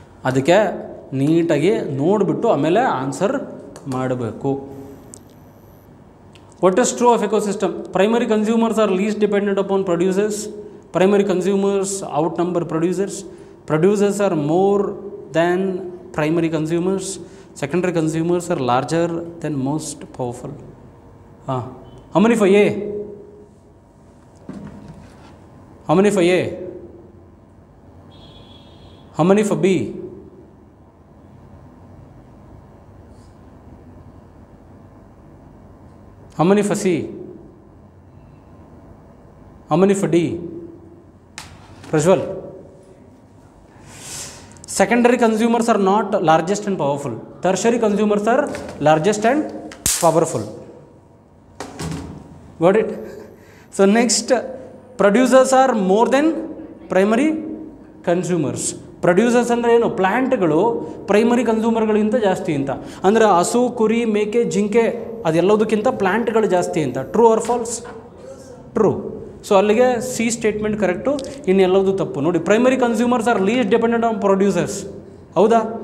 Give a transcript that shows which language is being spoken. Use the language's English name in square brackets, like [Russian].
[Kannada] ಅದಕ್ಕೆ ನೀಟಾಗಿ ನೋಡಿಬಿಟ್ಟು ಆಮೇಲೆ ಆನ್ಸರ್ ಮಾಡಬೇಕು. [English] What is true of ecosystem? Primary consumers are least dependent upon producers. Primary consumers outnumber producers. Producers are more than primary consumers. Secondary consumers are larger than most powerful. How many for A? How many for A? How many for B? How many for C? How many for D? Prajwal. Secondary consumers are not largest and powerful. Tertiary consumers are largest and powerful. Got it? So next, producers are more than primary consumers. [Kannada] Producers ಅಂದರೆ ಏನು? ಪ್ಲ್ಯಾಂಟ್ಗಳು primary ಕನ್ಸ್ಯೂಮರ್ಗಳಿಗಿಂತ ಜಾಸ್ತಿ ಅಂತ. ಅಂದರೆ ಹಸು, ಕುರಿ, ಮೇಕೆ, ಜಿಂಕೆ ಅದೆಲ್ಲದಕ್ಕಿಂತ ಪ್ಲ್ಯಾಂಟ್ಗಳು ಜಾಸ್ತಿ ಅಂತ. [English] True or false? True. [Kannada] So ಅಲ್ಲಿಗೆ ಸಿ ಸ್ಟೇಟ್ಮೆಂಟ್ ಕರೆಕ್ಟು, ಇನ್ನೆಲ್ಲದು ತಪ್ಪು. ನೋಡಿ, [English] Primary consumers are least dependent on producers. [Kannada] ಹೌದಾ?